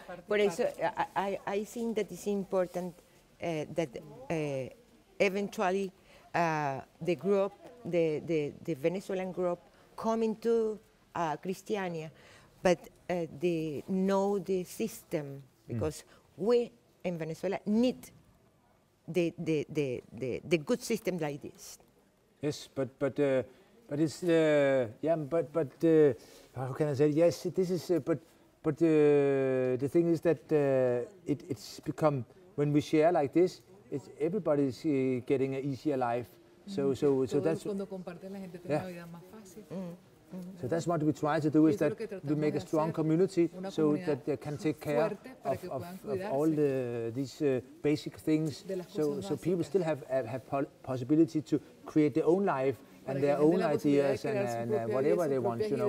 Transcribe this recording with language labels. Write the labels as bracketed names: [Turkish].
[Spanish] Por eso, [English] I think that it's important that eventually the group, the Venezuelan group, coming to Christiania, but they know the system, because we in Venezuela need the good system like this. Yes, but it's how can I say? Yes, this is but But the thing is that it's become, when we share like this, everybody's getting an easier life. So that's. [Spanish] Cuando comparten, la gente tiene una vida más fácil. [English] So that's what we try to do, is that we make a strong community so that they can take care of all these basic things. So people still have possibility to create their own life and their own ideas and whatever they want, you know.